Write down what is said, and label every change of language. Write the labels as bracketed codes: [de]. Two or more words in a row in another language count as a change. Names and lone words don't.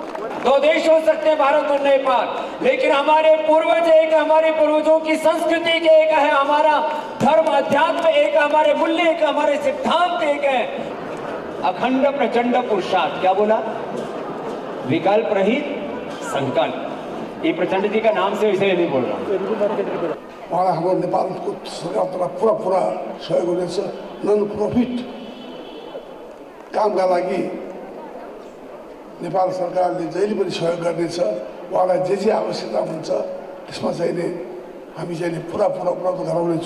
[hi] 2 देश हो सकते हैं, भारत और नेपाल, लेकिन हमारे पूर्वज एक, हमारे पूर्वजों की संस्कृति के एक है, हमारा धर्म अध्यात्म एक, हमारे मूल्य एक, हमारे सिद्धांत एक है। अखंड प्रचंड पुरुषार्थ, क्या बोला? विकल्प रहित संकल्प। ये प्रचंड जी का नाम से इसलिए नहीं बोल रहा। [ne] उहाँलाई हाम्रो नेपालको सरकारबाट पुरा सहयोग हुनेछ। [en] non profit [ne] कामका लागि नेपाल सरकारले जहिले पनि सहयोग गर्नेछ। उहाँलाई जे आवश्यकता हुन्छ त्यसमा चाहिने हामी चाहिँ पुरा उपलब्ध गराउनेछौँ।